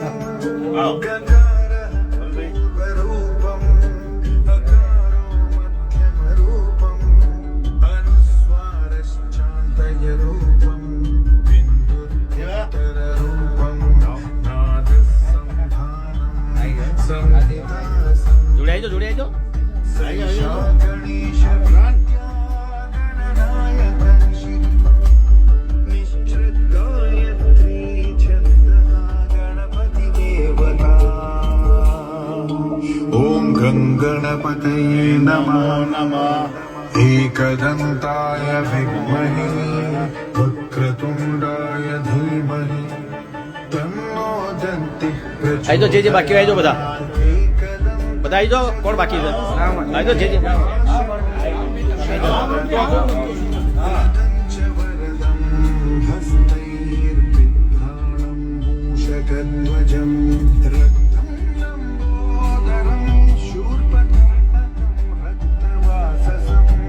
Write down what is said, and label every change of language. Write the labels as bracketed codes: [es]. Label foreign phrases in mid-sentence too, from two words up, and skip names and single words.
[sa] गकारः पूर्वरूपम् अकारो मध्यमरूपम् अनुस्वारश्चान्तयरूपम् बिन्दुत्तररूपम् नादः संधानम् संहिता [gu] જોડે આવજો [sa] सैषा गणेश गणनायकं श्री निश्चिद्गायत्री छन्दः गणपति देवता ॐ गणपतये नमः एकदन्ताय विद्महे वक्रतुण्डाय धीमहि तन्नो दन्तिः [gu] આવી તો જે જે બાકી આવી જાઓ બધા [sa] एकदन्ताय [gu] બધા આવી જાઓ કોણ બાકી છે આવી તો જે જે [sa] च वरदं हस्तैर्बिभ्राणं मूषकध्वजं रक्तं लम्बोदरं शूर्पकर्णकं रक्तवाससं